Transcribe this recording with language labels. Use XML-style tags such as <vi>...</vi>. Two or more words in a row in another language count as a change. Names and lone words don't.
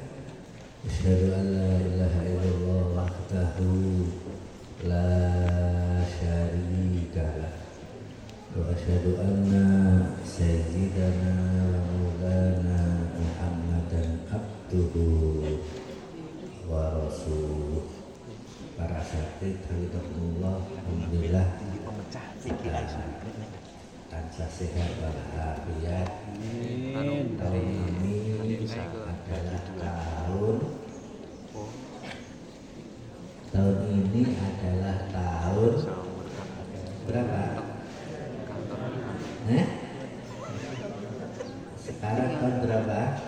<ar>أشهد أن لا إله إلا الله وحده لا شريك له وأشهد أن سيدنا ومولانا محمدا عبده ورسوله.</ar> <jv>Para asatidz hafizahumullah, alhamdulillah tansah sehat walafiat.</jv> <id>Tahun ini adalah tahun berapa? Sekarang tahun berapa?</id>